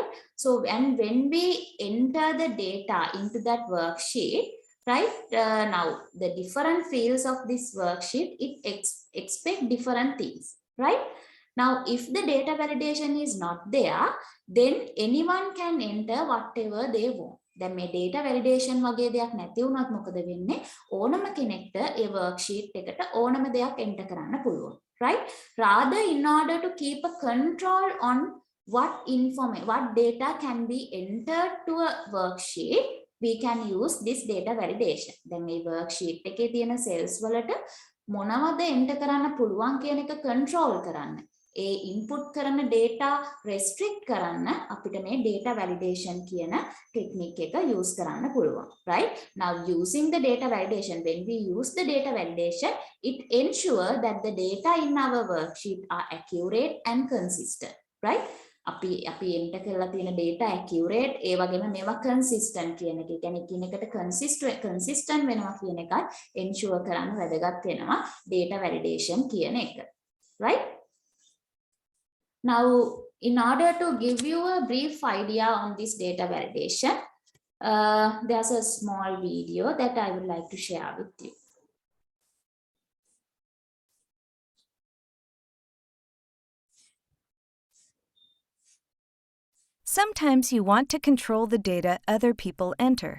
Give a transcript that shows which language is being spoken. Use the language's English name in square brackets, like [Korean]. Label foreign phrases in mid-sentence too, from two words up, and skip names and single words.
[English] So and when we enter the data into that worksheet, right? Now the different fields of this worksheet, it expect different things, right? Now if the data validation is not there, then anyone can enter whatever they want. [Sinhala] දැන් මේ [English] data validation [Sinhala] වගේ දෙයක් නැති වුණොත් මොකද වෙන්නේ? ඕනම කෙනෙක්ට ඒ worksheet එකට ඕනම දෙයක් enter කරන්න පුළුවන්, [English] right? Rather, in order to keep a control on what data can be entered to a worksheet, we can use this data validation. [Sinhala] දැන් මේ worksheet එකේ තියෙන cells වලට මොනවද enter කරන්න පුළුවන් කියන එක control කරන්න. ඒ input කරන [English] data restrict [Sinhala] කරන්න අපිට මේ [English] data validation [Sinhala] කියන technique එක use කරන්න පුළුවන්, [English] right? Now using the data validation, when we use the data validation, it ensures that the data in our worksheet are accurate and consistent, right? [Sinhala] අපි enter කරලා තියෙන [English] data accurate, [Sinhala] ඒ වගේම මේවා consistent කියන එක. කියන්නේ කිනකට consistent වෙනවා කියන එකත් ensure කරන්න වැදගත් වෙනවා [English] data validation [Sinhala] කියන එක, [English] right? Now, in order to give you a brief idea on this data validation, there's a small video that I would like to share with you. Sometimes you want to control the data other people enter.